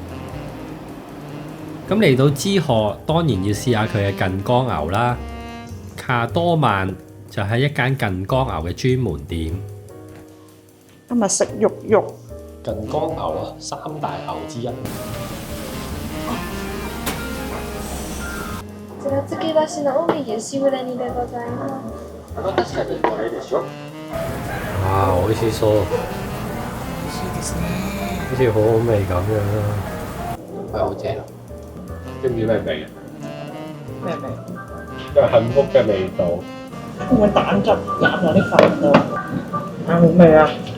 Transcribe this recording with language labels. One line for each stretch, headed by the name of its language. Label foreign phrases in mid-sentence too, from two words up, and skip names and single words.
Cantonese: 咁嚟到知河，當然要試下佢嘅近江牛啦。下多曼就係一間近江牛嘅專門店。今日食肉肉，近江牛啊，三大牛之一。
Japanese: こちら漬け出しの近江牛しぐれ煮でございます。確かにこれでしょ。
Cantonese: 哇，好似そう，
Japanese: 美味しいですね。
Cantonese: 好似好好味咁樣啦。係好正啊！知唔知咩味啊？咩味？就係幸福嘅味道。會唔會蛋汁攬落啲飯度？啊，好味啊！